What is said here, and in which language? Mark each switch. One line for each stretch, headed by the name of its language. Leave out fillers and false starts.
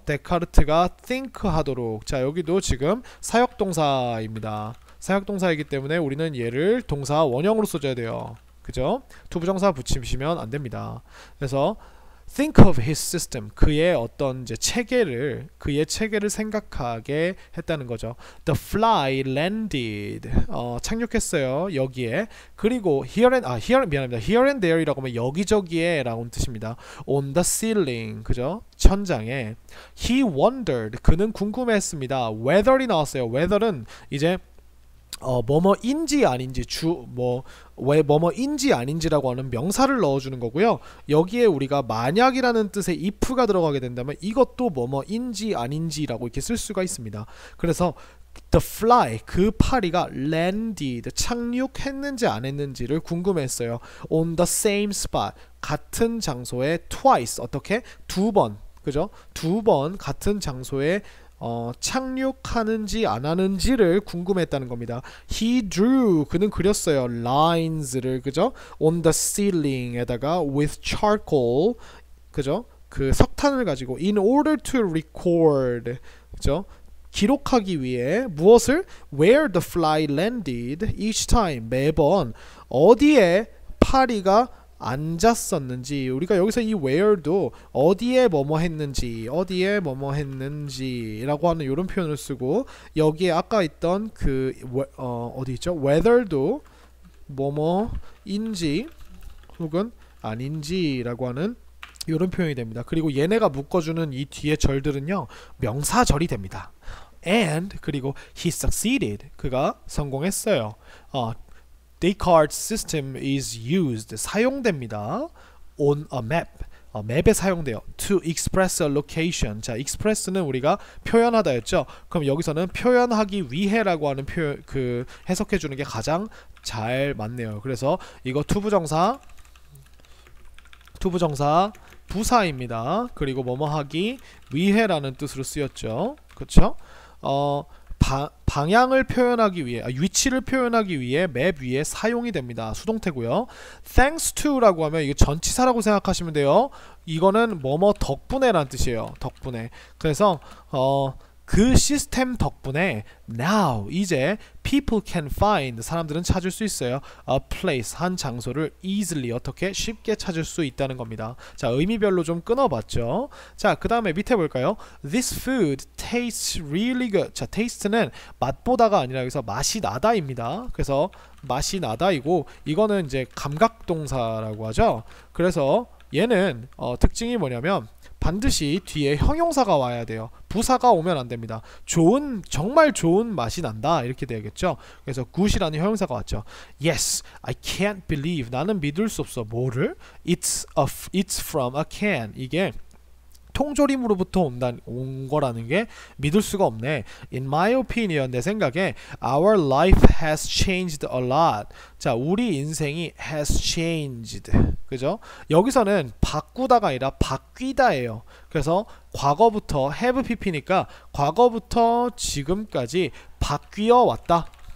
Korean: 데카르트가 think 하도록. 자, 여기도 지금 사역동사입니다. 사역동사이기 때문에 우리는 얘를 동사 원형으로 써줘야 돼요. 그죠? 투부정사 붙이시면 안 됩니다. 그래서
English: think of his system,
Korean: 그의 어떤 이제 그의 체계를 생각하게 했다는 거죠.
English: The fly landed,
Korean: 착륙했어요. 여기에. 그리고
English: here and there
Korean: 이라고 하면 여기저기에 라고 하는 뜻입니다.
English: On the ceiling, 그죠?
Korean: 천장에.
English: He wondered,
Korean: 그는 궁금해했습니다. whether이 나왔어요. whether은 이제 뭐뭐인지 아닌지 왜 뭐뭐인지 아닌지라고 하는 명사를 넣어주는 거고요. 여기에 우리가 만약이라는 뜻의 if가 들어가게 된다면 이것도 뭐뭐인지 아닌지라고 이렇게 쓸 수가 있습니다. 그래서
English: The fly,
Korean: 그 파리가 landed, 착륙했는지 안 했는지를 궁금했어요.
English: On the same spot,
Korean: 같은 장소에
English: twice,
Korean: 어떻게? 두 번, 그죠? 두 번 같은 장소에 착륙하는지 안 하는지를 궁금했다는 겁니다.
English: He drew,
Korean: 그는 그렸어요. lines를, 그죠?
English: On the ceiling에다가 with charcoal, 그죠?
Korean: 그 석탄을 가지고
English: in order to record,
Korean: 그죠? 기록하기 위해 무엇을?
English: Where the fly landed each time,
Korean: 매번 어디에 파리가 앉았었는지. 우리가 여기서 이 where도 어디에 뭐뭐 했는지, 어디에 뭐뭐 했는지라고 하는 이런 표현을 쓰고, 여기에 아까 있던 그 어디 있죠? whether도 뭐뭐인지 혹은 아닌지라고 하는 이런 표현이 됩니다. 그리고 얘네가 묶어주는 이 뒤에 절들은요, 명사절이 됩니다. And, 그리고
English: he succeeded,
Korean: 그가 성공했어요.
English: Descartes' system is used,
Korean: 사용됩니다.
English: On a map,
Korean: 맵에 사용돼요.
English: To express a location.
Korean: 자, express는 우리가 표현하다였죠. 그럼 여기서는 표현하기 위해라고 하는 표현, 그 해석해주는 게 가장 잘 맞네요. 그래서 이거 투부정사 부사입니다. 그리고 뭐뭐 하기 위해라는 뜻으로 쓰였죠. 그렇죠? 방향을 표현하기 위해, 위치를 표현하기 위해 맵 위에 사용이 됩니다. 수동태고요. Thanks to라고 하면 이게 전치사라고 생각하시면 돼요. 이거는 뭐뭐 덕분에라는 뜻이에요. 덕분에. 그래서 그 시스템 덕분에 now, 이제
English: people can find,
Korean: 사람들은 찾을 수 있어요.
English: a place,
Korean: 한 장소를 easily, 어떻게? 쉽게 찾을 수 있다는 겁니다. 자, 의미별로 좀 끊어봤죠. 자, 그 다음에 밑에 볼까요?
English: This food tastes really good.
Korean: 자, taste는 맛보다가 아니라 여기서 맛이 나다입니다. 그래서 맛이 나다이고, 이거는 이제 감각동사라고 하죠. 그래서 얘는 특징이 뭐냐면 반드시 뒤에 형용사가 와야 돼요. 부사가 오면 안 됩니다. 정말 좋은 맛이 난다, 이렇게 되겠죠. 그래서 good이라는 형용사가 왔죠.
English: Yes, I can't believe,
Korean: 나는 믿을 수 없어. 뭐를?
English: It's from a can.
Korean: 이게 통조림으로부터 온 거라는 게 믿을 수가 없네.
English: In my opinion,
Korean: 내 생각에
English: our life has changed a lot.
Korean: 자, 우리 인생이
English: has changed.
Korean: 그죠? 여기서는 바꾸다가 아니라 바뀌다예요. 그래서 과거부터 have pp니까 과거부터 지금까지 바뀌어 왔다.